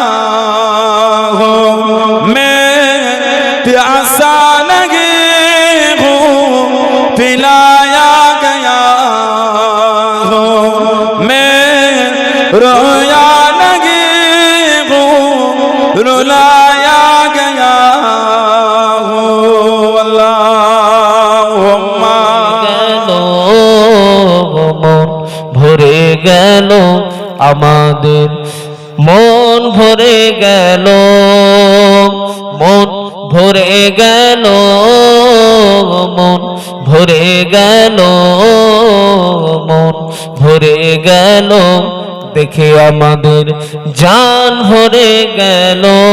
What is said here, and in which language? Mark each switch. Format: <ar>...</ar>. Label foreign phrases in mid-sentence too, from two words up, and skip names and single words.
<ur>ہوں، میں پیاسا نہیں ہوں پلایا گیا ہوں، میں رویا نہیں ہوں رلایا گیا ہوں۔ اللہم</ur> <bn>ভরে গেল আমাদের, মন ভরে গেল, মন ভরে গেল মন ভরে গেল, মন ভরে গেল, দেখে আমাদের জান ভরে গেল।</bn>